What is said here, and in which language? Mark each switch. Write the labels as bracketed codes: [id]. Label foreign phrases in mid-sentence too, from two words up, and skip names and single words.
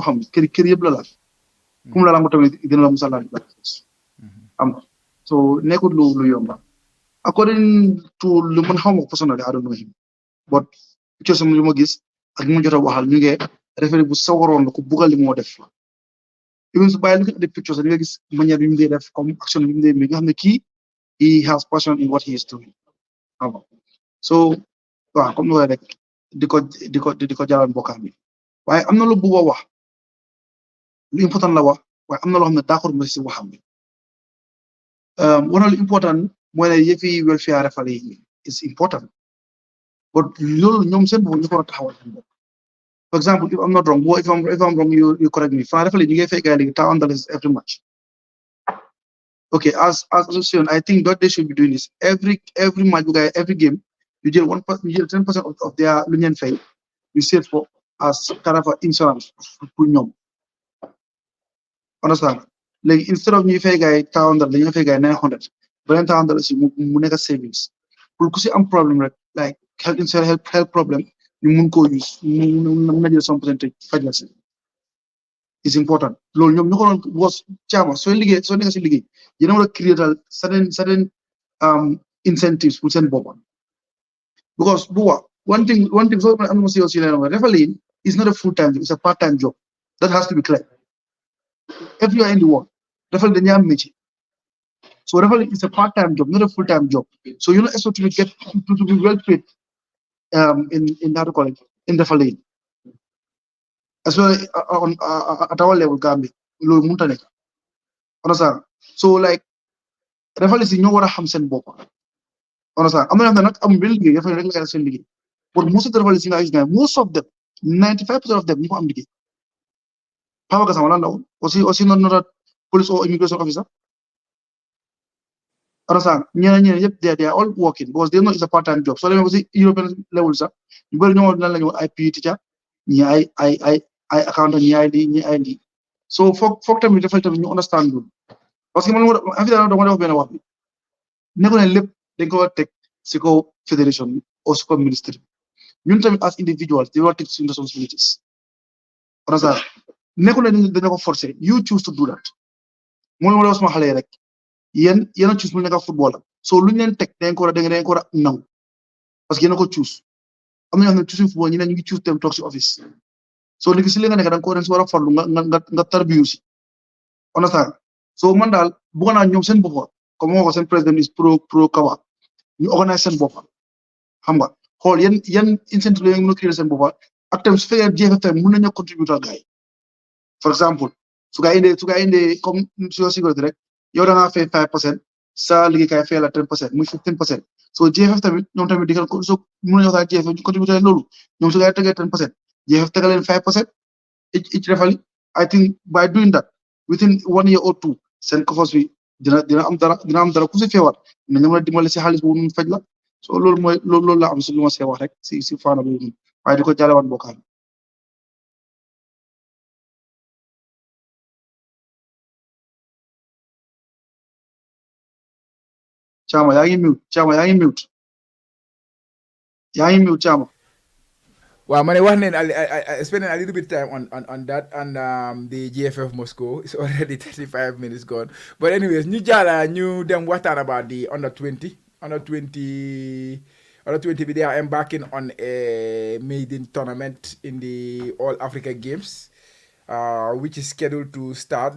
[wo] xam kër yëpp la kum la lamb tamit dina la musal la am so nekkul lu yomba [en] according to [wo] lu man xawma ko [en] personally I don't know him but picture [wo] sama lu ma gis ak ñu ma jot a waxal ñu ngi référé bu sawaroon la ko bugal li moo def even su bàyyi [en] looking at the pictures [wo] nga gis manière bi mu dee def comme action bi mu dee mi nga xam ne kii [en] he has passion in what he is doing [wo] xam nga so waaw comme loolu rek di ko jaral mbokkaam bi waaye am na lu bëgg a wax lu important la wax waaye am na loo xam ne d'accord ma si waxam bi wana lu important mooy ne yëfi [en] welfare referee [wo] yi [en] is important but [wo] loolu ñoom seen bopp ñu ko war a taxawal seen bopp [en] for example if I'm not wrong if I'm wrong you correct me [wo] France referee ñu ngi fay gars yi léegi [en] $1,000 every match okay as association I think what they should be doing is every match [wo] bu gars [en] every game you [wo] jël [en] 10% of their [wo] lu ñu leen fay [en] you save for as kind of insurance [wo] pour ñoom understand léegi [en] instead of [wo] ñuy fay gars yi $1,000 dañuy fay gars yi $900 beneen $1,000 si mu nekk savings pour ku si am problème rek [en] like health insurance health problem [wo] ñu mun koo use mun na jël [en] some percentage [wo] faj la si [en] is important [wo] loolu ñoom ñu ko doon was caama soo nekk si liggéey yéen a war a [fr] créer certain [wo] incentives pour seen boppam because bu [en] one thing [wo] so am na si yow si leen [en] referee is not a full-time job it's a part-time job that has to be clear everywhere in the world [wo] referee dañuy am métier so [en] referee is a part-time job not a full-time job so you're not expected to be well paid in how to call it in referee as well at our level Gambia loolu mënut a nekk understand so like referee si [wo] ñoo war a xam seen bopp understand am na yoo xam ne nag amul benn liggéey referee rek la seen liggéey [en] but most of the referees [wo] yi nga gis [en] most of them [wo] 95% of them ñu ko am liggéey Papa Gassama lan la woon aussi [en] not a police or immigration officer [wo] understand ñeneen yëpp [en] they are all working because they know it's a part-time job [wo] soo demee aussi European level sax ñu bëri ñoo lan la ñu ay [en] PE teacher [wo] ñi ay accountant ñi ay lii so foog tamit dafay tamit ñu understand loolu parce que man dama def benn wax bi nekku ne lépp dañ ko war a teg si kaw fédération bi ou si kaw ministre bi ñun tamit [en] as individuals [wo] di war a teg suñu responsibilities understand nekku ne dañoo ko forcer [en] you choose to [wo] do that moom la ma wax sama xale yi rek yéen a choose mu nekk footballer so lu ñu leen teg dañ ko war a nangu parce que yéen a ko choose am na ñoo xam ne choose football ñi ne ñu ngi choose dem toog si office so léegi si li nga nekk da nga ko war a farlu nga tarbiyu si understand so man daal bëgg naa ñoom seen bopp comme moo ko seen président [en] is pro [wo] kawa ñu organise seen bopp xam nga xool yan incentive la ñu mën a créer seen bopp ak tamit su fekkee GFF mën nañu contribuer gars yi [en] for example [wo] su gaa indee comme su sécurité rek yow da ngaa fay 5% sa liggéeykaay fay la 10% muy 15% so GFF tamit ñoom tamit digal ko so mën nañu waxtaan GFF ñu contribuer loolu ñoom su gaa yi tegee 10% GFF tegal leen 5% [en] each referee I think by doing that within 1 year or 2 [wo] seen kofos bi dina am dara ku si feebar na ñu mën a dimbali si xaalis boobu ñu faj la so loolu la am si lu ma see wax rek si faana boobu waaye di ko jaalewaat mbokkaan Chama yaa ngi mute Chama [en] Well, man, I spent a little bit of time on that, and the GFF Moscow is already 35 minutes gone. But anyways, new them what about the under 20, they are embarking on a maiden tournament in the All Africa Games, which is scheduled to start.